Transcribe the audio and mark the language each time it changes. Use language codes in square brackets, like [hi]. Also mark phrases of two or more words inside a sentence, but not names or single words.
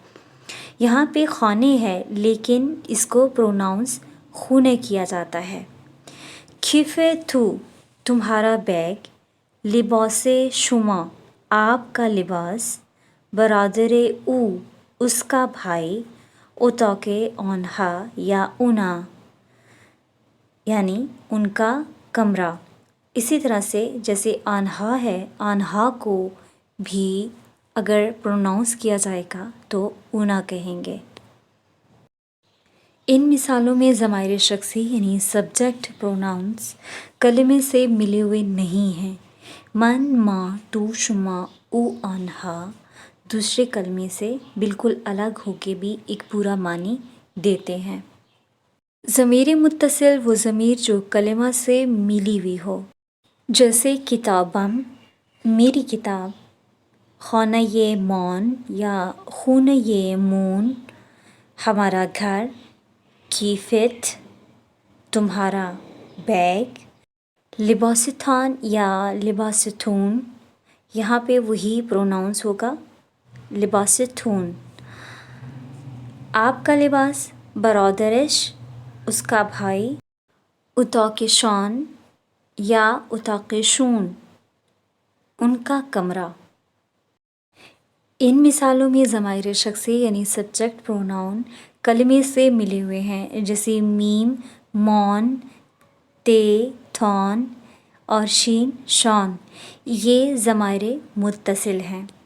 [ur] یہاں پہ خانے ہے لیکن اس کو پروناؤنس خونے کیا جاتا ہے. [fa] کھیفے تو، [ur] تمہارا بیگ. [fa] لباس شما، [ur] آپ کا لباس. [fa] برادر او، [ur] اس کا بھائی. [fa] اتاق آنہا [ur] یا اونا یعنی ان کا کمرہ. اسی طرح سے جیسے آنہا ہے، آنہا کو بھی اگر پروناؤنس کیا جائے گا تو اونا کہیں گے. ان مثالوں میں ضمائر شخصی یعنی سبجیکٹ پروناؤنس کلمے سے ملے ہوئے نہیں ہیں. [fa] من، ما، تو، شما، او، آنہا [ur] دوسرے کلمے سے بالکل الگ ہو کے بھی ایک پورا معنی دیتے ہیں. ضمیر متصل وہ ضمیر جو کلمہ سے ملی ہوئی ہو، جیسے کتابم، میری کتاب. [fa] خانہ مان یا خونہ مون، [ur] ہمارا گھر. کیفت، تمہارا بیگ. [fa] لباس تھان یا لباس تھون، [ur] یہاں پہ وہی پروناؤنس ہوگا [fa] لباس تھون. [ur] آپ کا لباس. برادرش، اس کا بھائی. [fa] اتاق شان یا اتاق شون، [ur] ان کا کمرہ۔ ان مثالوں میں ضمائر شخصی یعنی سبجیکٹ پروناؤن کلمے سے ملے ہوئے ہیں، جیسے میم مون، تے تھون اور شین شون، یہ ضمائر متصل ہیں۔